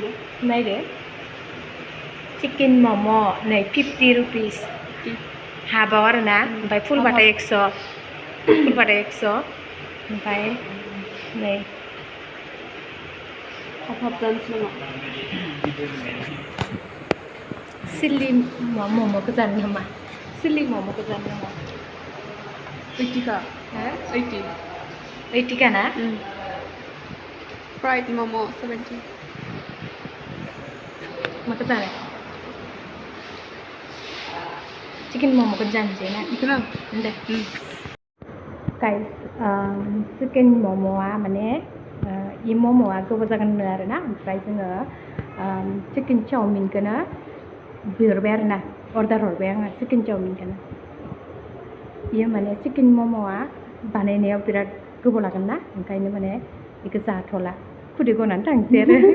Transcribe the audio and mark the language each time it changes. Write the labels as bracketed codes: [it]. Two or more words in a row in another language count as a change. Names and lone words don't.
[brx] नायदो चिकेन मम' नै 50 रुपिस हाबाव आरोना ओमफ्राय फुलबाथाय 100 ओमफ्राय नै हाब जानोसै नामा सिलि मम'खौ जानो नामा सिलि मम'खौ जानो नामा 80 का 80 का ना फ्राइड मम' 70 माखौ जानो चिकेन मम'खौ जानोसै ना बेखौनो दे गाइस चिकेन मम'आ माने इ मम'आ गोबाव जागोन होनो आरोना ओमफ्राय जोङो चिकेन चावमिनखौनो बिहरबाय आरोना अर्डार हरबाय आङो चिकेन चावमिनखौनो बियो माने चिकेन मम'आ बानायनायाव बिराद गोबाव लागोन ना ओंखायनो माने बेखौ जाथ'ला खुदै गनानै थांसै आरो